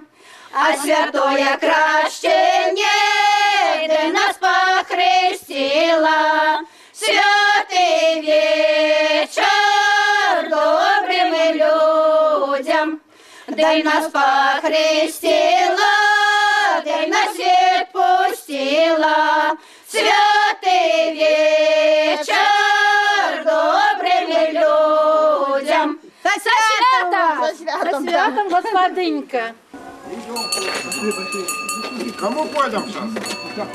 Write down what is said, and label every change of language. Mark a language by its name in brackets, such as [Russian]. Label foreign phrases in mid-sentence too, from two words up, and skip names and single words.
[Ukrainian] А святое крещення, де нас похрестила, святий вечір добрим людям. дай нас похрестила, дай на свет пустила. [Russian] Святый вечер добрым людям. Со святом! Со святом, господынька. Кому пойдем сейчас?